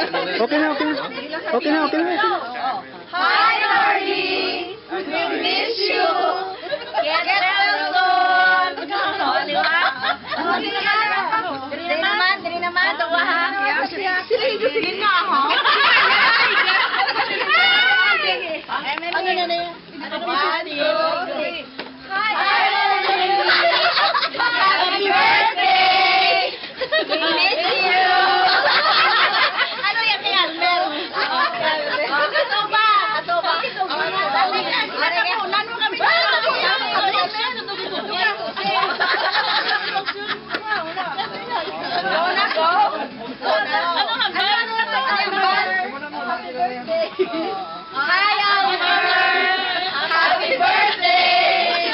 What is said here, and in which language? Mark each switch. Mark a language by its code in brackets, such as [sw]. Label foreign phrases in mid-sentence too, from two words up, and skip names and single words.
[tl] Okay na, okay na. Okay na, okay na. [en] Hi, Arnie! We miss you! Get well soon! [tl] Di ba? Dili naman, tawa ha? Sige nga, ha? Ano na yan? [en] One, two, three. Hi, Arnie! Happy birthday! We miss you! [tl] Ano yan ni Almer? Katoba! Natapunan mo kami. [en] Hi, Almer! Happy birthday!